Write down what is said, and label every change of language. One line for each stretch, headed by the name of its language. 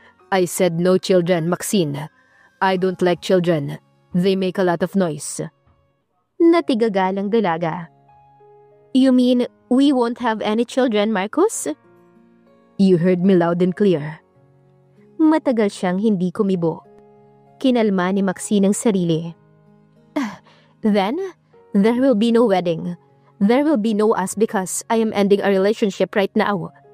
English: I said no children, Maxine. I don't like children. They make a lot of noise.
Filipino: Natigagalang dalaga.
English: You mean we won't have any children, Marcos? You heard me loud and clear.
Filipino: Matagal siyang hindi kumibo. Kinalma ni Maxine ang sarili.
English: Then, there will be no wedding. There will be no us because I am ending a relationship right now.